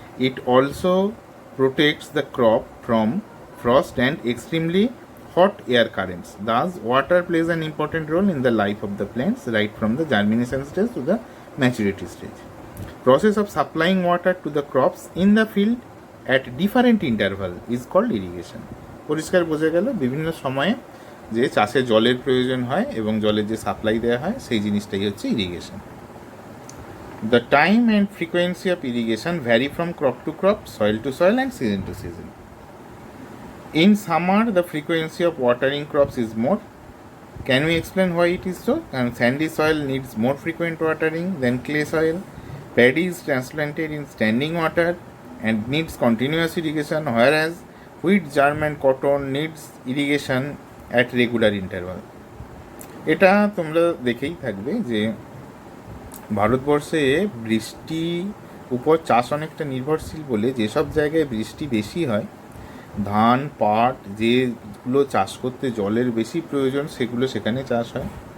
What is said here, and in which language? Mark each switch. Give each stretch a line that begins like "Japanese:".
English: It also protects the crop from frost and extremely hot air currents. Thus, water plays an important role in the life of the plants right from the germination stage to the maturity stage. Process of supplying water to the crops in the field at different interval is called irrigation.
Bangla: পরিষ্কার বোঝা গেল বিভিন্ন সময়ে যে চাষে জলের প্রয়োজন হয় এবং জলের যে সাপ্লাই দেওয়া হয় সেই জিনিসটাই হচ্ছে irrigation.
English: The time and frequency of irrigation vary from crop to crop, soil to soil and season to season. In summer, the frequency of watering crops is more. Can we explain why it is so? And sandy soil needs more frequent watering than clay soil. Paddy is transplanted in standing water and needs continuous irrigation, whereas wheat, germ and cotton needs irrigation at regular interval.
Bangla: এটা তোমরা দেখেই থাকবে যে ভারতবর্ষে বৃষ্টি উপর চাষ অনেকটা নির্ভরশীল বলে যেসব জায়গায় বৃষ্টি বেশি হয়, ধান, পাট যেগুলো চাষ করতে জলের বেশি প্রয়োজন সেগুলো সেখানে চাষ হয়।